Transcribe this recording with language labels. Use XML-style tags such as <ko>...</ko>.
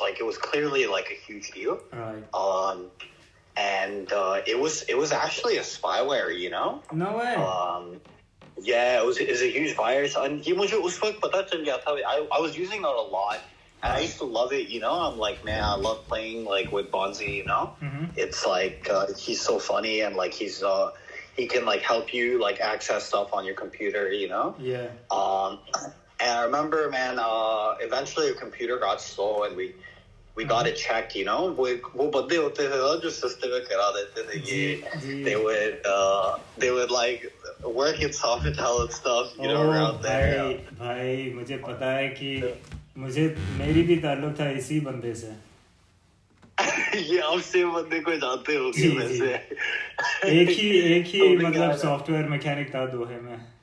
<en>It was clearly a huge deal. Right. And it was actually a spyware, No way. Yeah, it's a huge virus.</en> <hi>And ये मुझे उस वक्त पता चल गया था.</hi> <en>I was using it a lot. And I used to love it, you know. I'm like, man, I love playing like with Bonzi, you know. It's like he's so funny and like he can like help you like access stuff on your computer, you know. Yeah. And I remember, man, eventually the computer got slow and we got it checked, you know.</en> <hi>वो बंदे होते थे ना जो सस्ते में करा देते थे ये.</hi> <en>They would like work in Sofitel and stuff, you know, around there.</en> <hi>भाई मुझे पता है कि मेरी भी ताल्लुक था इसी बंदे से. ये आप सेम बंदे को जानते होगे वैसे. एक ही मतलब सॉफ्टवेयर मैकेनिक था दोहे में.</hi>